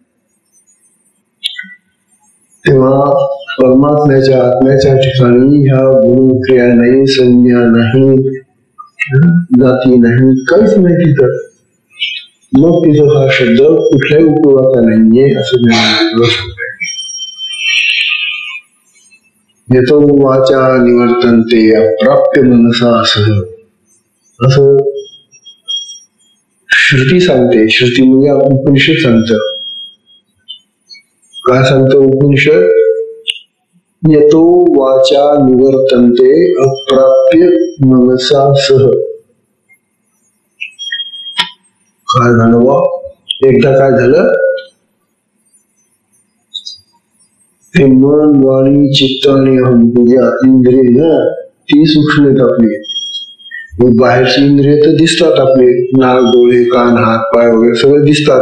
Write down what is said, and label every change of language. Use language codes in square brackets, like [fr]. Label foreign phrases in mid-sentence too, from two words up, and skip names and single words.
[mr] तेव्हा परमात्म्याच्या आत्म्याच्या ठिकाणी ह्या गुण, क्रिया नाही, संज्ञा नाही, जाती नाही, काहीच नाही तिथं. मग तिथं हा शब्द कुठल्याही उपयोगाचा नाहीये असं मी सांगतोय. [sa] येतो वाचा निवर्तन्ते अप्राप्य मनसा [mr] असं श्रुती सांगते. श्रुती म्हणजे उपनिषद सांगतं. काय सांगतं उपनिषद? [sa] येतो वाचा निवर्तन्ते अप्राप्य मनसा सह. [mr] काय झालं वा? एकदा काय झालं? ते मन, वाणी, चित्त आणि अहम म्हणजे इंद्रिय ना, ती सूक्ष्म आहेत आपली. बाहेरची इंद्रिय तर दिसतात आपले, नाक, डोळे, कान, हात, पाय वगैरे सगळं दिसतात.